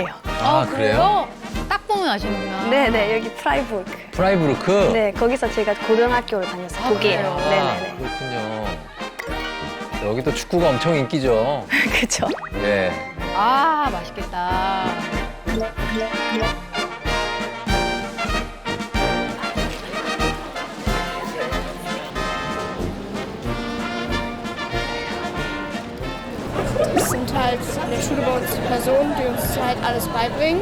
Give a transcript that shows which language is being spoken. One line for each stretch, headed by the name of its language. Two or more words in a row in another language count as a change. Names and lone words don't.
Korean: 아, 그래요? 딱 보면 아시는구나. 네네, 여기 프라이부르크. 프라이부르크? 네, 거기서 제가 고등학교를 다녔어요. 아, 독일. 그래요? 네네네. 그렇군요. 여기도 축구가 엄청 인기죠. 그쵸. 네. 아, 맛있겠다.
German: Es sind halt in der Schule bei uns Personen, die uns halt alles beibringen.